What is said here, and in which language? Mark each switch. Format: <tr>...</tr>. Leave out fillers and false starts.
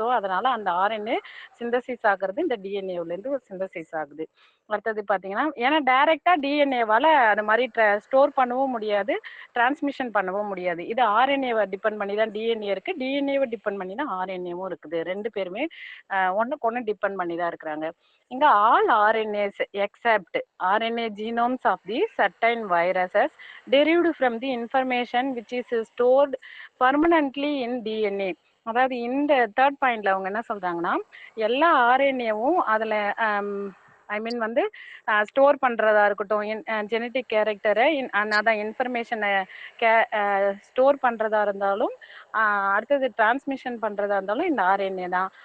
<ta>So அதனால அந்த RNA synthesis ஆகுறது இந்த டிஎன்ஏவுல இருந்து ஒரு சிந்தசிஸ் ஆகுது. அடுத்தது பாத்தீங்கன்னா ஏன்னா டைரக்டா டிஎன்ஏவால அது மாதிரி ஸ்டோர் பண்ணவும் முடியாது, டிரான்ஸ்மிஷன் பண்ணவும் முடியாது. இது ஆர்என்ஏவை டிபெண்ட் பண்ணி தான் டிஎன்ஏ இருக்கு, டிஎன்ஏவை டிபெண்ட் பண்ணி தான் ஆர்என்ஏவும் இருக்குது. ரெண்டு பேருமே ஒன்றுக்கு ஒன்று டிபெண்ட் பண்ணி தான் இருக்கிறாங்க. இங்க</ta> <en>All RNAs except RNA genomes of the certain viruses derived from the information which is stored permanently in DNA.</en> <ta>அதாவது இந்த தேர்ட் பாயிண்ட்ல அவங்க என்ன சொல்றாங்கன்னா எல்லா ஆர்என்ஏவும் அதுல வந்து ஸ்டோர் பண்றதா இருக்கட்டும், ஜெனட்டிக் கேரக்டரை அதான் இன்ஃபர்மேஷனை ஸ்டோர் பண்றதா இருந்தாலும், அடுத்தது டிரான்ஸ்மிஷன் பண்றதா இருந்தாலும் இந்த ஆர்என்ஏ தான்.</ta>